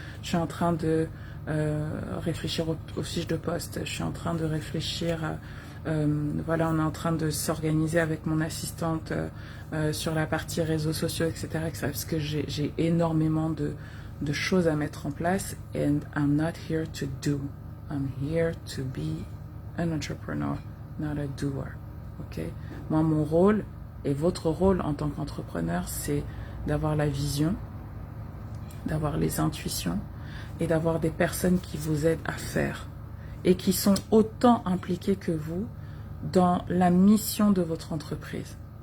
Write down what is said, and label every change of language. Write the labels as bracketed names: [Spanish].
[French] Je suis en train de réfléchir aux fiches de poste. Je suis en train de réfléchir à voilà, on est en train de s'organiser avec mon assistante sur la partie réseaux sociaux, etc. parce que j'ai énormément de choses à mettre en place. [English] And I'm not here to do. I'm here to be an entrepreneur, not a doer. Ok? [French] Moi, mon rôle et votre rôle en tant qu'entrepreneur, c'est d'avoir la vision, d'avoir les intuitions et d'avoir des personnes qui vous aident à faire et qui sont autant impliqués que vous dans la mission de votre entreprise.